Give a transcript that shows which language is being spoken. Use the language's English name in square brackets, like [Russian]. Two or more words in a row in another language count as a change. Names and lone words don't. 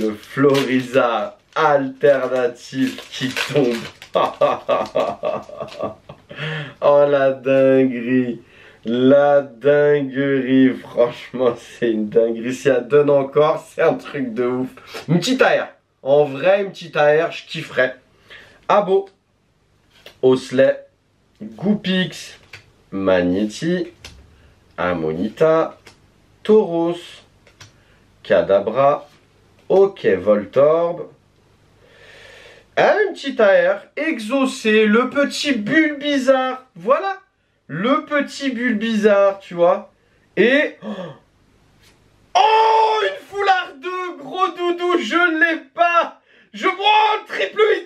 [French] Le Florizard alternatif qui tombe. Oh, la dinguerie. La dinguerie. Franchement, c'est une dinguerie. Si elle donne encore, c'est un truc de ouf. Une petite AR. En vrai, une petite AR, je kifferais. Abo, Osley, Goupix, Magnéti, Amonita, Tauros, Kadabra, Ok Voltorb, un petit AR, Exaucé, le petit Bulbizarre, voilà, le petit Bulbizarre, tu vois, et... Oh, une foulard 2, gros doudou, je l'ai pas. Oh, triple 8.